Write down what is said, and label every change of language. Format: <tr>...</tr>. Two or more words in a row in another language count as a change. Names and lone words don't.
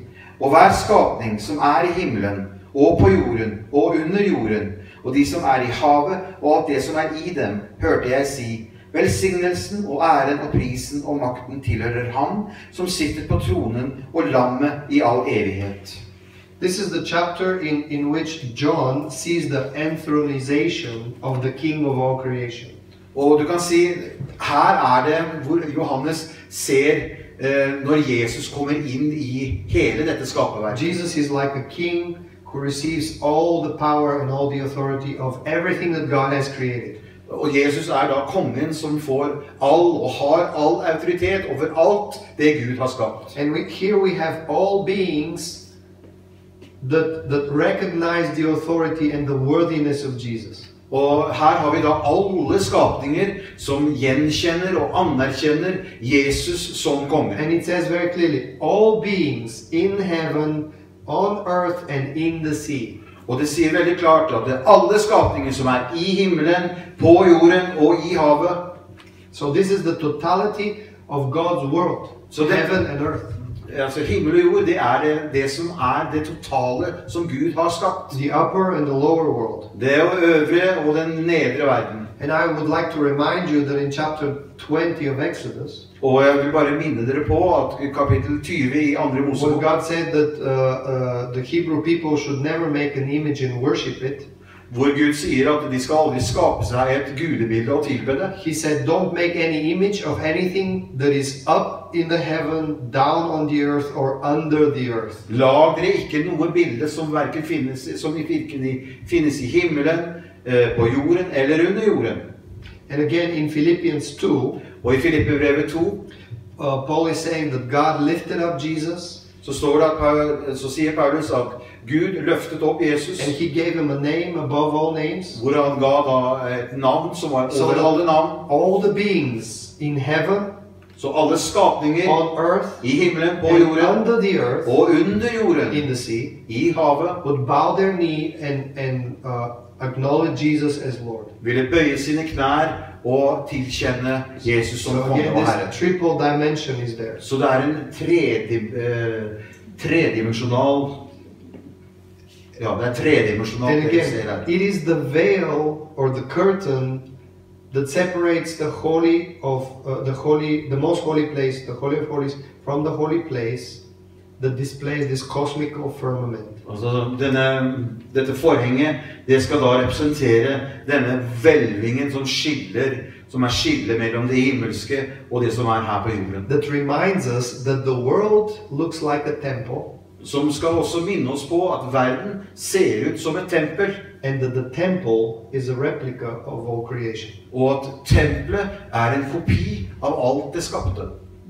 <no>Og hver skapning som er i himmelen og på jorden og under jorden, og de som er i havet og alt det som er i dem, hørte jeg si, velsignelsen og æren og prisen og makten tilhører ham som sitter på tronen og lammet i all evighet.</no> <en>This is the chapter in which John sees the enthronization of the King of all creation.</en> <no>Og du kan si, her det hvor Johannes ser når Jesus kommer inn i hele dette skaperverket.</no> <en>Jesus is like a king who receives all the power and all the authority of everything that God has created.</en> <no>Og Jesus da kongen som får all og har all autoritet over alt det Gud har skapt.</no> <en>And here we have all beings that recognize the authority and the worthiness of Jesus.</en> <no>Og her har vi da alle skapninger som gjenkjenner og anerkjenner Jesus som konge.</no> <en>And it says very clearly, all beings in heaven, on earth and in the sea.</en> <no>Og det sier veldig klart at det alle skapninger som i himmelen, på jorden og i havet.</no> <en>So this is the totality of God's world, So heaven and earth.</en> <no>Altså himmel og jord, det som det totale som Gud har skapt.</no> <en>The upper and the lower world.</en> <no>Det øvre og den nedre verden.</no> <en>And I would like to remind you that in chapter 20 of Exodus,</en> <no>Og jeg vil bare minne dere på at kapittel 20 i 2.</no> <en>when</en> <no>Mosebok,</no> <en>God said that the Hebrew people should never make an image and worship it,</en> <no>hvor Gud sier at de skal aldri skape seg et gudebilde og tilbe det.</no> <en>He said, don't make any image of anything that is up in the heaven, down on the earth, or under the earth.</en> <no>Lag dere ikke noe bilde som hverken finnes i himmelen, på jorden eller under jorden.</no> <en>And again in Philippians 2,</en> <no>Og i Filippebrevet 2,</no> <en>Paul is saying that God lifted up Jesus,</en> <no>så står det at, så sier Paulus at Gud løftet opp Jesus,</no> <en>and he gave him a name above all names,</en> <no>hvor han ga da et navn som var</no> <en>so</en> <no>over</no> <en>that</en> <no>alle navn.</no> <en>all the beings in heaven,</en> <no>Så alle skapninger</no> <en>on earth,</en> <no>i himmelen, på</no> <en>and</en> <no>jorden</no> <en>under the earth,</en> <no>og under jorden,</no> <en>in the sea,</en> <no>i havet,</no> <en>would bow their knee and acknowledge Jesus as Lord.</en> <no>ville bøye sine knær og tilkjenne Jesus som</no> <en>So</en> <no>konge</no> <en>again,</en> <no>og</no> <en>this</en> <no>herre.</no> <en>triple dimension is there.</en> <no>Så det er en tredimensjonal, ja, det er tredimensjonalt.</no> <en>And</en> <no>det vi ser</no> <en>again,</en> <no>her.</no> <en>it is the veil or the curtain that separates the holy of the most holy place, the Holy of Holies, from the holy place that displays this cosmical firmament.</en> <no>Altså, dette forhenget, det skal da representere denne hvelvingen som er skillet mellom det himmelske og det som er her på jorden.</no> <en>That reminds us that the world looks like a temple,</en> <no>Som skal også minne oss på at verden ser ut som et tempel,</no> <en>and that the temple is a replica of all creation.</en> <no>og at tempelet er en kopi av alt det skapte.</no>